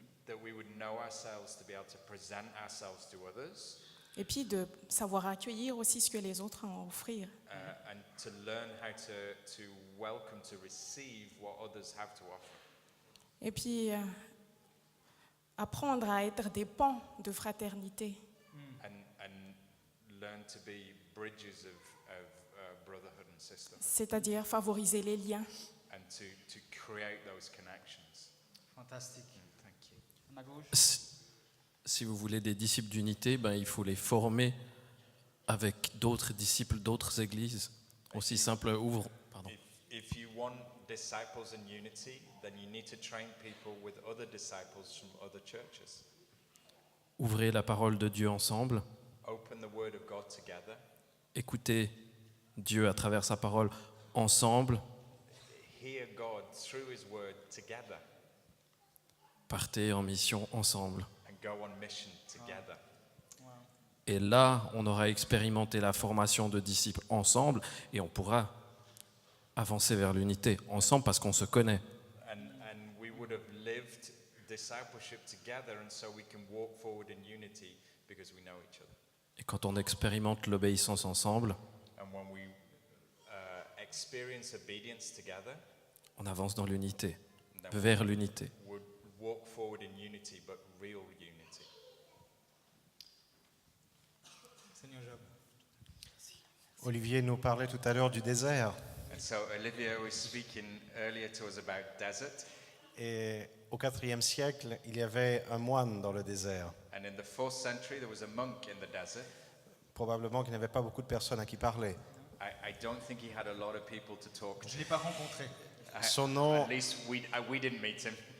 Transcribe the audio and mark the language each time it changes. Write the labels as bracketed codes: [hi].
[en] That we would know ourselves to be able to present ourselves to others. [fr] Et puis, de savoir accueillir aussi ce que les autres ont à offrir. [en] And to learn how to welcome, to receive what others have to offer. [fr] Et puis, apprendre à être des ponts de fraternité. [en] And learn to be bridges of brotherhood and sisterhood. [fr] C'est-à-dire favoriser les liens. [en] And to create those connections. [fr] Fantastique. [en] Thank you. [fr] À ma gauche. Si vous voulez des disciples d'unité, il faut les former avec d'autres disciples, d'autres églises. Aussi simple, pardon. [en] If you want disciples in unity, then you need to train people with other disciples from other churches. [fr] Ouvrez la parole de Dieu ensemble. [en] Open the word of God together. [fr] Écoutez Dieu à travers sa parole ensemble. [en] Hear God through his word together. [fr] Partez en mission ensemble. [en] And go on mission together. [fr] Et là, on aura expérimenté la formation de disciples ensemble et on pourra avancer vers l'unité ensemble parce qu'on se connaît. [en] And we would have lived discipleship together, and so we can walk forward in unity because we know each other. [fr] Et quand on expérimente l'obéissance ensemble, [en] And when we experience obedience together, [fr] on avance dans l'unité, [en] then [fr] vers l'unité. [en] we would walk forward in unity, but real unity. [fr] Seigneur Job. Olivier nous parlait tout à l'heure du désert. [en] And so Olivia was speaking earlier to us about desert, [fr] Et au IVe siècle, il y avait un moine dans le désert. [en] and in the 4th century there was a monk in the desert. [fr] Probablement qu'il n'y avait pas beaucoup de personnes à qui parler. [en] I don't think he had a lot of people to talk [fr] Je [en] to. [fr] ne l'ai pas rencontré. Son nom, [en] At least we didn't meet him,